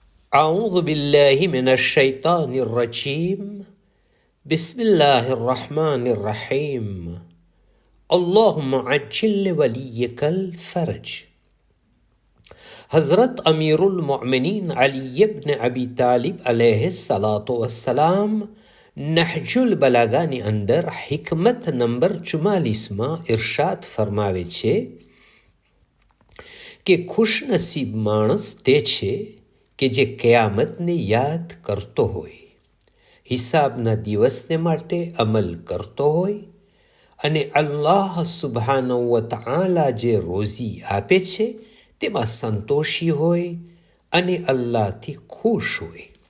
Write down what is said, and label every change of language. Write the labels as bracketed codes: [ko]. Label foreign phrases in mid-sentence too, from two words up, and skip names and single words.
[ar] أعوذ بالله من الشيطان الرجيم بسم الله الرحمن الرحيم اللهم عجل لوليك الفرج. [gu] હઝરત અમીરુલ મોમિનીન અલી ઇબ્ન અબી તાલિબ [ar] عليه الصلاة والسلام [gu] નહજુલ બલાગાની અંદર હિકમત નંબર 44માં ઇરશાદ ફરમાવે છે કે ખુશનસીબ માણસ તે છે કે જે કયામતને યાદ કરતો હોય, હિસાબના દિવસને માટે અમલ કરતો હોય અને અલ્લાહ [ar] سبحانه وتعالى [gu] જે રોઝી આપે છે તેમાં સંતોષી હોય અને અલ્લાહથી ખુશ હોય.